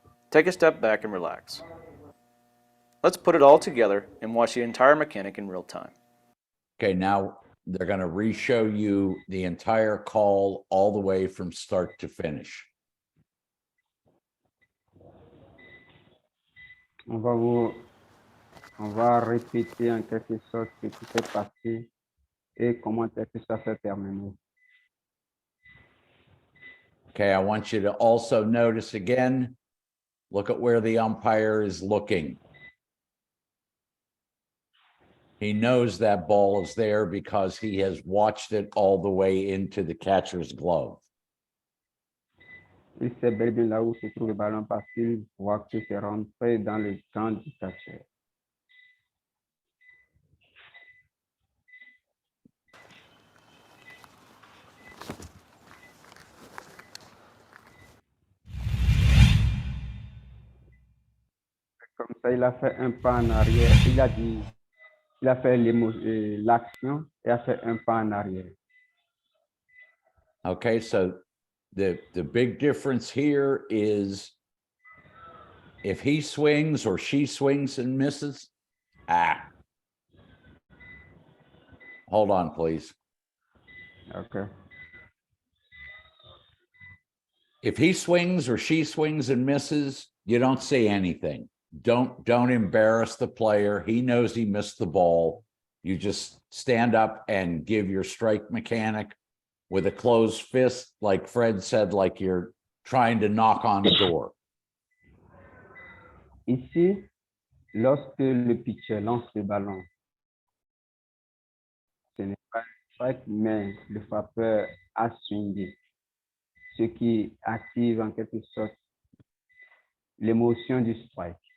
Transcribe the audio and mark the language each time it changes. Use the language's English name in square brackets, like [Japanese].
[English] Take a step back and relax. Let's put it all together and watch the entire mechanic in real time. Okay, now they're going to re-show you the entire call all the way from start to finish. [French] On va répéter en quelque sorte ce qui s'est passé et comment est-ce que ça s'est terminé. [English] Okay, I want you to also notice again, look at where the umpire is looking. He knows that ball is there because he has watched it all the way into the catcher's glove. [French] Il sait bel et bien là où se trouve le ballon parce qu'il voit que c'est rentré dans le camp du catcher. Comme ça, il a fait un pas en arrière. Il a fait l'action et a fait un pas en arrière. [English] Okay, so the big difference here is if he swings or she swings and misses, hold on, please. Okay. If he swings or she swings and misses, you don't say anything. Don't embarrass the player. He knows he missed the ball. You just stand up and give your strike mechanic with a closed fist, like Fred said, like you're trying to knock on a door. [French] Ici, lorsque le pitcher lance le ballon, ce n'est pas un strike, mais le frappeur a swingé, ce qui active en quelque sorte l'émotion du strike.